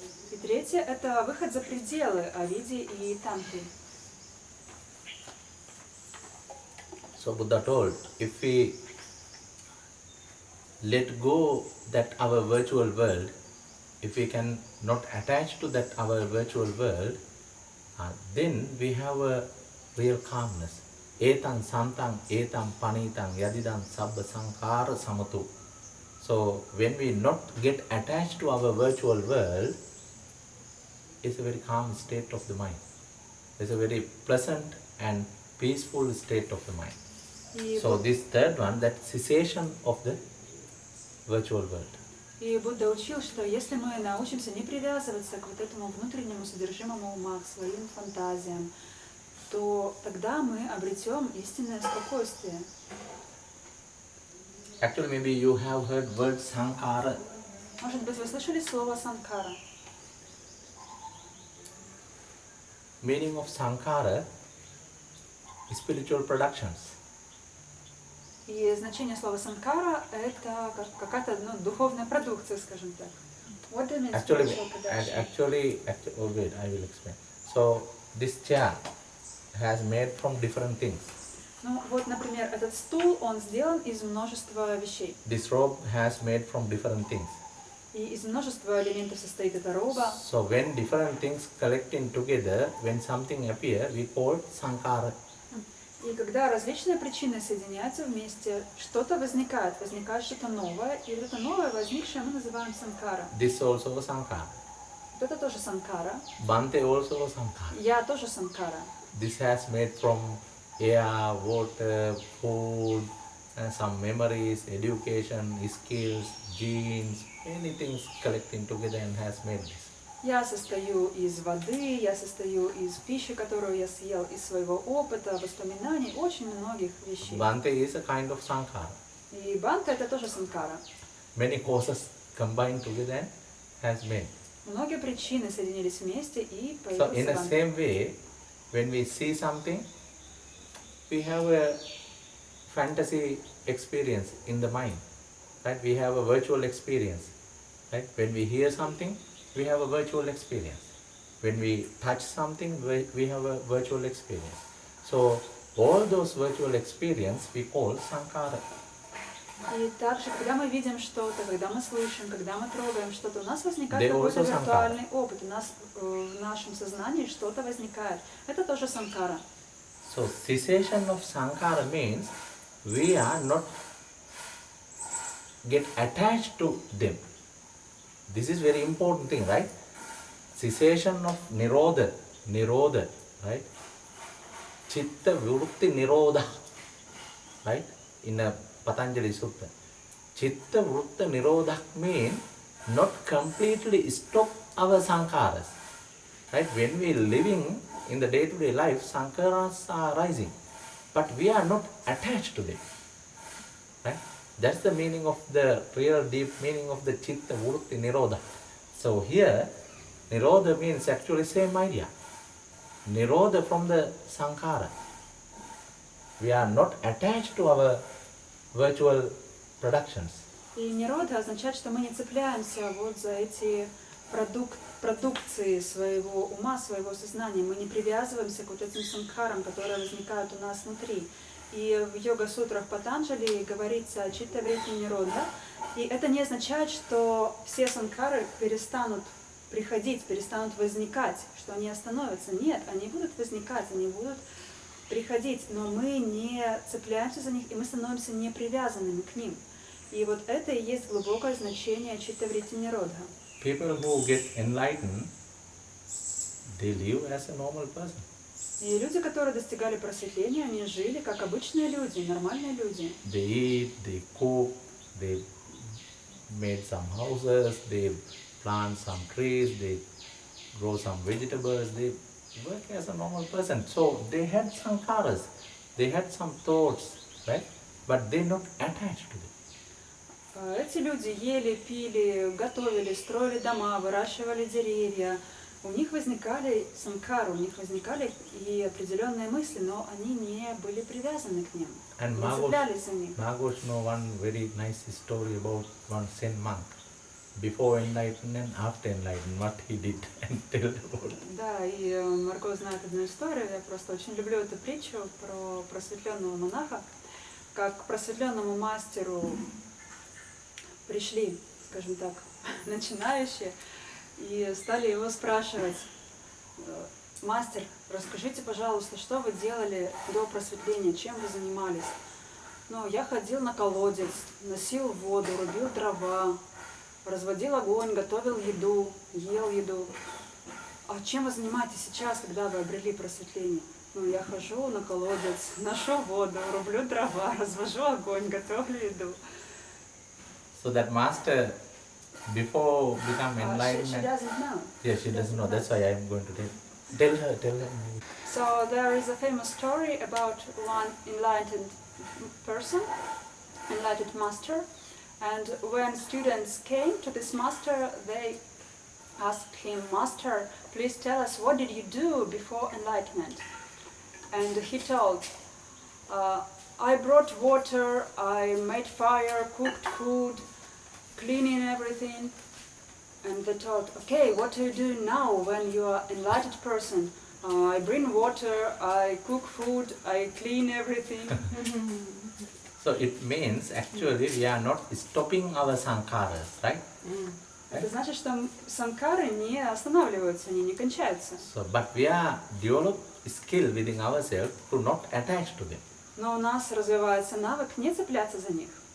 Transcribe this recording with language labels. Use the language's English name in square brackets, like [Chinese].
[Russian] И третье — это выход за пределы авиди и танхи. [English] So Buddha told, if we let go that our virtual world, if we can not attach to that our virtual world, then we have a real calmness. [Pali] Etam santang etam panitam yadidam sabba sankhara samatu. [English] So when we not get attached to our virtual world, it's a very calm state of the mind. It's a very pleasant and peaceful state of the mind. So this third one, that cessation of the virtual world. [Russian] И Будда учил, что если мы научимся не привязываться к вот этому внутреннему содержимому ума, к своим фантазиям, то тогда мы обретем истинное спокойствие. [English] Actually, maybe you have heard word sankhara. [Russian] Может быть, вы слышали слово санкара? [English] Meaning of sankhara is spiritual productions. [Russian] И значение слова санкара — это какая-то духовная продукция, скажем так. [English] What do you mean spiritual production? Actually, oh wait, I will explain. So this chair has made from different things. [Russian] Ну вот, например, этот стул, он сделан из множества вещей. [English] This robe has made from different things. [Russian] И из множества элементов состоит эта роба. [English] So when different things collecting together, when something appear, we call sankhara. [Russian] И когда различные причины соединяются вместе, что-то возникает что-то новое, и вот это новое возникшее мы называем санкара. [English] This also sankhara. [Russian] Вот это тоже санкара. [English] Bhante also sankhara. [Russian] Я тоже санкара. [English] This has made from air, water, food, and some memories, education, skills, genes, many things collecting together and has made this. [Russian] Я состою из воды, я состою из пищи, которую я съел, из своего опыта, воспоминаний, очень многих вещей. [English] Bhante is a kind of sankhara. [Russian] И банта — это тоже санкара. [English] Many causes combined together and has made. [Russian] Многие причины соединились вместе и [English] So in [Russian] появился [English] the [Russian] банта. [English] same way, when we see something, we have a fantasy experience in the mind. Right? We have a virtual experience. Right? When we hear something, we have a virtual experience. When we touch something, we have a virtual experience. So all those virtual experience we call sankhara. [Russian] И также, когда мы видим что-то, когда мы слышим, когда мы трогаем что-то, у нас возникает [English] They [Russian] какой-то [English] also [Russian] виртуальный опыт, у нас в нашем сознании что-то возникает. Это тоже санкара. [English] So cessation of sankhara means we are not get attached to them. This is very important thing, right? Cessation of nirodha, right? Chitta vrutti nirodha, right? In a Patanjali Sutta. Chitta vrutti nirodha means not completely stop our sankharas, right? When we living in the day-to-day life, sankharas are rising, but we are not attached to them, right? That's the meaning of the real deep meaning of the chitta vrutti nirodha. So here, nirodha means actually same idea. Nirodha from the sankhara. We are not attached to our virtual productions. [Russian] И нирода означает, что мы не цепляемся вот за эти продукции своего ума, своего сознания. Мы не привязываемся к вот этим санкхарам, которые возникают у нас внутри. И в йога-сутрах Патанджали говорится о читта вритти нирода. И это не означает, что все санкхары перестанут приходить, перестанут возникать, что они остановятся. Нет, они будут возникать, они будут приходить, но мы не цепляемся за них, и мы становимся не привязанными к ним. И вот это и есть глубокое значение читта вритти нирода. [English] People who get enlightened, they live as a normal person. [Russian] И люди, которые достигали просветления, они жили как обычные люди, нормальные люди. [English] They eat, they cook, they made some houses, they plant some trees, they grow some vegetables, they work as a normal person. So they had sankharas, they had some thoughts, right? But they're not attached to them. [Russian] Эти люди ели, пили, готовили, строили дома, выращивали деревья. У них возникали санкары, у них возникали и определенные мысли, но они не были привязаны к ним, не цеплялись за них. [English] Margot know one very nice story about one Zen monk. Before enlightenment and after enlightenment, what he did and tell about it. [Russian] Да, и Марго знает одну историю, я просто очень люблю эту притчу про просветленного монаха, как к просветленному мастеру пришли, скажем так, начинающие, и стали его спрашивать: мастер, расскажите, пожалуйста, что вы делали до просветления, чем вы занимались? Ну, я ходил на колодец, носил воду, рубил дрова, разводил огонь, готовил еду, ел еду. А чем вы занимаетесь сейчас, когда вы обрели просветление? Ну, я хожу на колодец, ношу воду, рублю дрова, развожу огонь, готовлю еду. [English] So that master, before become enlightened, She doesn't know. yeah, she doesn't know. That's why I am going to tell her. So there is a famous story about one enlightened person, enlightened master, and when students came to this master, they asked him, "Master, please tell us, what did you do before enlightenment?" And he told, "I brought water, I made fire, cooked food, cleaning everything." And they told, "Okay, what do you do now when you are an enlightened person?" "I bring water, I cook food, I clean everything." So it means actually we are not stopping our sankharas, right? [Russian] Это значит, что санкары не останавливаются, они не кончаются. [English] So, but we are develop skill within ourselves to not attach to them. [Russian] Но у нас развивается навык не цепляться за них.